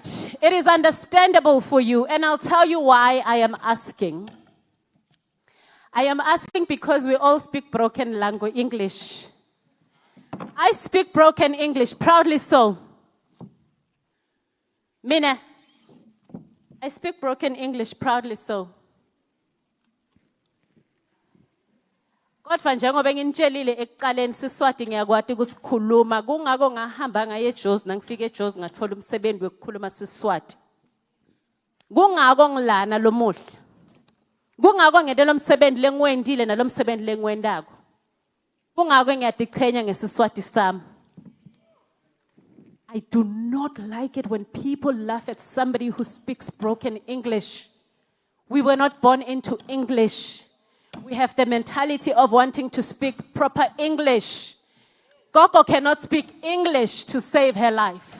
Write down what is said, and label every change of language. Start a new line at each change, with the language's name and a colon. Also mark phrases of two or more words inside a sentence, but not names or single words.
English: It is understandable for you, and I'll tell you why I am asking. I am asking because we all speak broken language English. I speak broken English, proudly so. Mina, I speak broken English, proudly so.
Swati: Kodwa njengoba nginitshelile ekuqaleni Siswati ngiyakwati ukusikhuluma kungako ngahamba ngaye eJozi nangifika eJozi ngathola umsebenzi wokukhuluma Siswati. Kungako ngilana lomuhle. Kungako ngedela umsebenzi lengiwendile nalomsebenzi lengiwendako. Kungako ngiyadiqhenya ngeSiswati sami.
English: I do not like it when people laugh at somebody who speaks broken English. We were not born into English. We have the mentality of wanting to speak proper English. Gogo cannot speak English to save her life.